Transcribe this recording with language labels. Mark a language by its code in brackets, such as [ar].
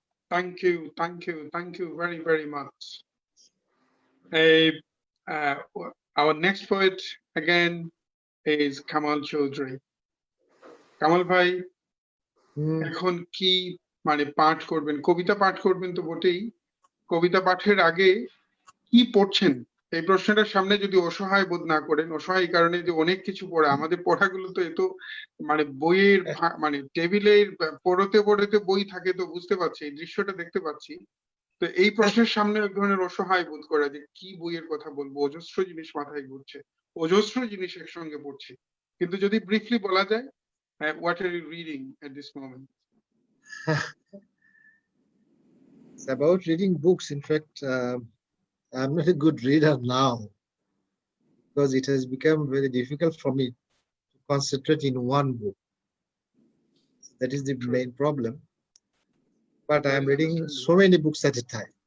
[en] Thank you very, very much. Our next poet again is Kamal Chowdhury. [bn] Kamal bhai, এখন কি মানে পাঠ করবেন, কবিতা পাঠ করবেন তো বটেই, কবিতা পাঠের আগে কি পড়ছেন এই প্রশ্নটার সামনে যদি অসহায় বোধ না করেন, অসহায় এই কারণে যে অনেক কিছু পড়া, আমাদের পড়াগুলো তো এত মানে বইয়ের মানে টেবিলের পড়তে পড়তে বই থাকে, তো বুঝতে পারছি এই দৃশ্যটা দেখতে পাচ্ছি। তো এই প্রশ্নের সামনে এক ধরনের অসহায় বোধ করা যে কি বইয়ের কথা বলবো, অজস্র জিনিস মাথায় ঘুরছে, অজস্র জিনিস একসঙ্গে পড়ছি, কিন্তু যদি ব্রিফলি বলা যায়, [en] what are you reading at this moment? It's about reading books. In fact, I'm not a good reader now because it has become very difficult for me to concentrate in one book. That is the main problem. But I'm reading so many books at a time.